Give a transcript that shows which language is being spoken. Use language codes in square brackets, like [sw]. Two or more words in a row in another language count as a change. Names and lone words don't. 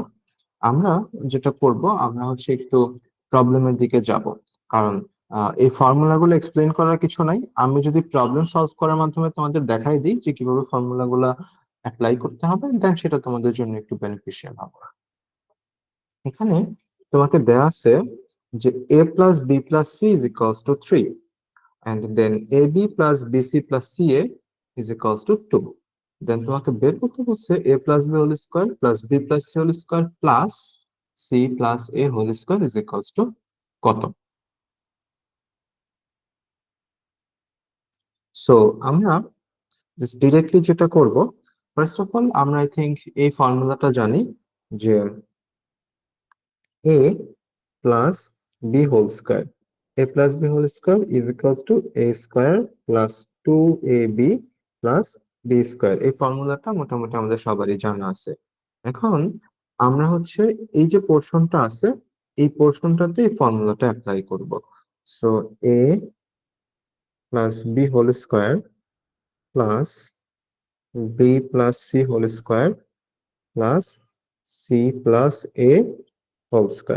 [bn] আমরা যেটা করব, আমরা হচ্ছে একটু প্রবলেমের দিকে যাব। কারণ এই ফর্মুলাগুলো এক্সপ্লেন করার কিছু নাই, আমি যদি [en] problem solve [bn] করার মাধ্যমে তোমাদের দেখাই দিই যে কিভাবে ফর্মুলাগুলো অ্যাপ্লাই করতে হবে, দেন সেটা তোমাদের জন্য একটু বেনিফিশিয়াল হবে। এখানে তোমাকে দেয়া আছে যে a+b+c = 3, [en] and then ab plus bc plus ca = 2. [bn] দেন তোমাকে বের করতে বলছে [en] a+b² plus b+c² plus c+a² [bn] কত। সো আমরা ডিরেক্টলি যেটা করব, [en] first of all [bn] আমরা [en] I think [bn] এই ফর্মুলাটা জানি যে [en] a plus b² a+b² = a² plus 2ab plus b²। [bn] এই ফর্মুলাটা মোটামুটি আমাদের সবারই জানা আছে। এখন আমরা হচ্ছে এই যে পোর্শনটা আছে, এই পোর্শনটাতে এই ফর্মুলাটা অ্যাপ্লাই করব। সো [en] a+b² plus b+c² [bn] প্লাস c+a²।